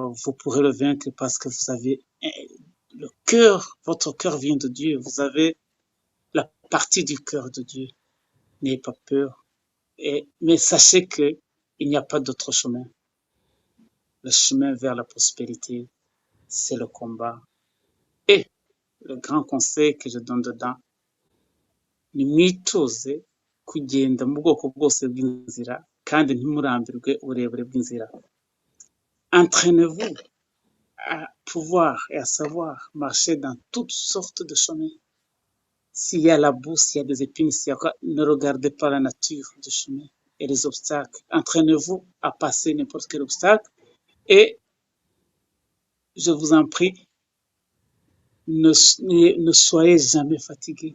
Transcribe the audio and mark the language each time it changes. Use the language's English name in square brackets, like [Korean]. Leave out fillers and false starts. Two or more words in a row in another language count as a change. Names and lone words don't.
[French] Vous pourrez le vaincre parce que vous avez le cœur, votre cœur vient de Dieu, vous avez la partie du cœur de Dieu. N'ayez pas peur. Mais sachez qu'il n'y a pas d'autre chemin. Le chemin vers la prospérité, c'est le combat. Et le grand conseil que je donne dedans, [Kinyarwanda] nimwitoze kugenda mu bwoko bwose bw'inzira kandi ntimurambirwe uburebure bw'inzira. [French] Entraînez-vous à pouvoir et à savoir marcher dans toutes sortes de chemins. S'il y a la boue, s'il y a des épines, ne regardez pas la nature du chemin et les obstacles. Entraînez-vous à passer n'importe quel obstacle et je vous en prie, ne soyez jamais fatigué.